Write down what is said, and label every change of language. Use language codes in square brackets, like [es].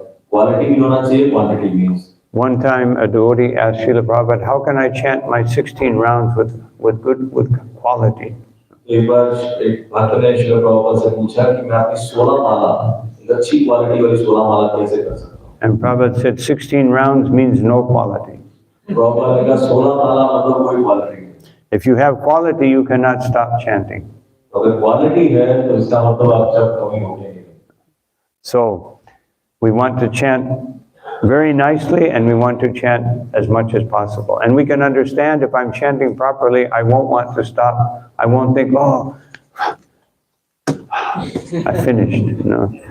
[hi] Quality भी होना चाहिए, [en] quantity means. One time a devotee asked Srila Prabhupada, how can I chant my 16 rounds with quality? [hi] एक बार एक भक्त ने श्रील प्रभुपाद से पूछा कि मैं अपनी 16 माला अच्छी क्वालिटी वाली 16 माला कैसे कर सकता हूँ? [en] And Prabhupada said 16 rounds means no quality. [hi] Prabhupada ने कहा 16 माला मतलब कोई क्वालिटी नहीं. [en] If you have quality, you cannot stop chanting. [hi] अगर क्वालिटी है तो इसका मतलब आप जब कमी होगी नहीं. [en] So we want to chant very nicely and we want to chant as much as possible. And we can understand if I'm chanting properly, I won't want to stop. I won't think, oh, I finished, you know.